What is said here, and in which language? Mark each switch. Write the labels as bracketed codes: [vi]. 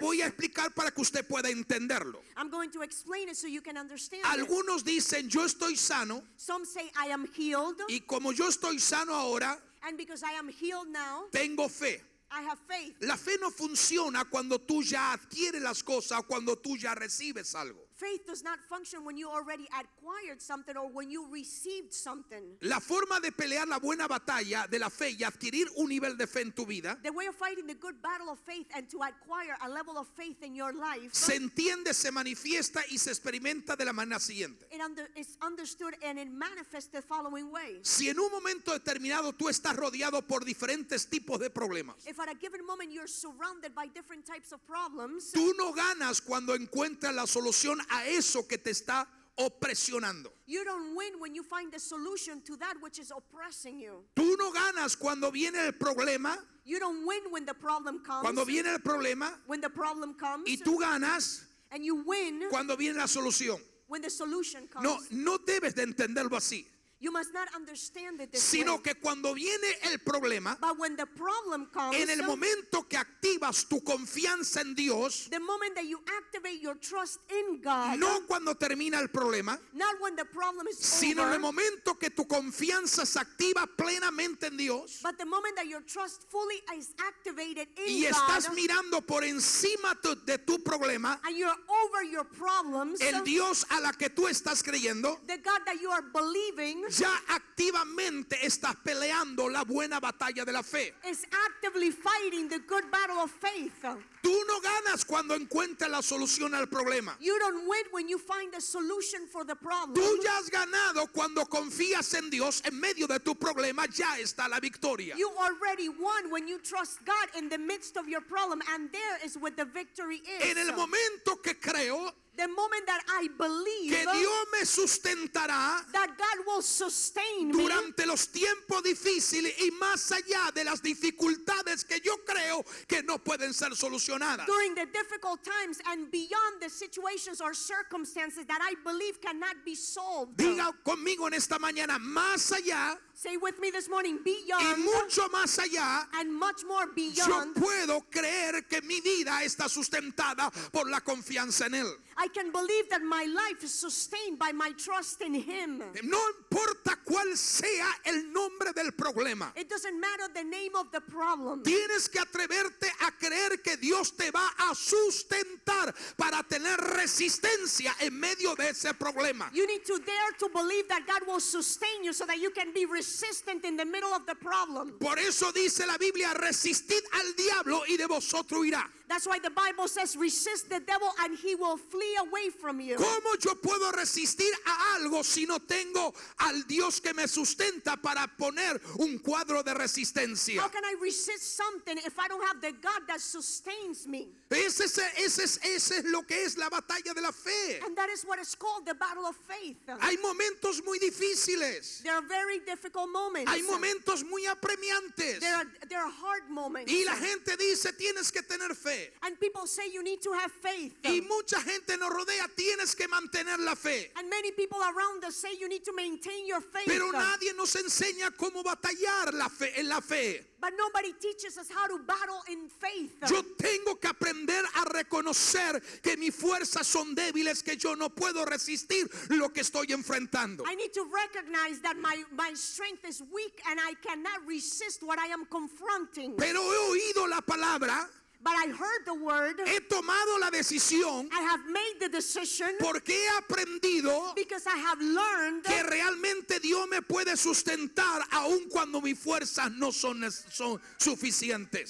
[es] voy a explicar para que usted pueda entenderlo. [en] I'm going to explain it so you can understand it. [es] Algunos dicen, yo estoy sano [en] Some say I am healed, [es] y como yo estoy sano ahora, [en] and because I am healed now, [es] tengo fe. [en] I have faith. [es] La fe no funciona cuando tú ya adquieres las cosas o cuando tú ya recibes algo. [en] Faith does not function when you already acquired something or when you received something. [es] La forma de pelear la buena batalla de la fe y adquirir un nivel de fe en tu vida [en] The way of fighting the good battle of faith and to acquire a level of faith in your life, [es] se entiende, se manifiesta y se experimenta de la manera siguiente. [en] it's understood and it manifests the following way. [es] Si en un momento determinado tú estás rodeado por diferentes tipos de problemas, [en] If at a given moment you're surrounded by different types of problems, [es] tú no ganas cuando encuentras la solución a eso que te está opresionando. [en] you don't win when you find the solution to that which is oppressing you. [es] Tú no ganas cuando viene el problema, [en] You don't win when the problem comes. [es] cuando viene el problema, [en] When the problem comes, [es] y tú ganas [en] and you win [es] cuando viene la solución. [en] when the solution comes. [es] No debes de entenderlo así, [en] You must not understand it this [es] sino [en] way. [es] que cuando viene el problema, [en] But when the problem comes, [es] en el momento que activas tu confianza en Dios, [en] the moment that you activate your trust in God, [es] no cuando termina el problema, [en] not when the problem is [es] sino en [en] over, [es] el momento que tu confianza se activa plenamente en Dios [en] but the moment that your trust fully is activated in [es] y [en] God, [es] estás mirando por encima de tu problema, [en] and you're over your problems, [es] el Dios a la que tú estás creyendo, [en] the God that you are believing [es] ya activamente estás peleando la buena batalla de la fe. [en] is actively fighting the good battle of faith. [es] Tú no ganas cuando encuentras la solución al problema. [en] You don't win when you find a solution for the problem. [es] Tú ya has ganado cuando confías en Dios. En medio de tu problema ya está la victoria. [en] You already won when you trust God in the midst of your problem, and there is what the victory is. [es] En el momento que creo [en] The moment that I believe [es] que Dios me sustentará [en] that God will sustain me [es] durante los tiempos difíciles y más allá de las dificultades que yo creo que no pueden ser solucionadas. [en] during the difficult times and beyond the situations or circumstances that I believe cannot be solved. [es] Diga conmigo en esta mañana, más allá [en] Say with me this morning, [es] y [en] beyond [es] mucho más allá, [en] and much more [es] yo [en] beyond. [es] puedo creer que mi vida está sustentada por la confianza en Él. [en] I I can believe that my life is sustained by my trust in Him. [es] No importa cuál sea el nombre del problema. [en] It doesn't matter the name of the problem. [es] Tienes que atreverte a creer que Dios te va a sustentar para tener resistencia en medio de ese problema. [en] You need to dare to believe that God will sustain you so that you can be resistant in the middle of the problem. [es] Por eso dice la Biblia, resistid al diablo y de vosotros irá. [en] That's why the Bible says, resist the devil and he will flee away from you. [es] ¿Cómo yo puedo resistir a algo si no tengo al Dios que me sustenta para poner un cuadro de resistencia? [en] How can I resist something if I don't have the God that sustains me? [es] Ese es lo que es la batalla de la fe. [en] And that is what is called the battle of faith. [es] Hay momentos muy difíciles. [en] There are very difficult moments. [es] Hay momentos muy apremiantes. [en] There are hard moments. [es] Y la gente dice, tienes que tener fe. [en] And people say you need to have faith. [es] Y mucha gente nos rodea, tienes que mantener la fe. [en] And many people around us say you need to maintain your faith. [es] Pero nadie nos enseña cómo batallar en la fe. [en] But nobody teaches us how to battle in faith. [es] Yo tengo que aprender a reconocer que mis fuerzas son débiles, que yo no puedo resistir lo que estoy enfrentando. [en] I need to recognize that my strength is weak and I cannot resist what I am confronting. [es] Pero he oído la palabra. [en] But I heard the word. [es] He tomado la decisión. [en] I have made the decision. [es] Porque he aprendido [en] because I have learned [es] que realmente Dios me puede sustentar aun cuando mis fuerzas no son suficientes.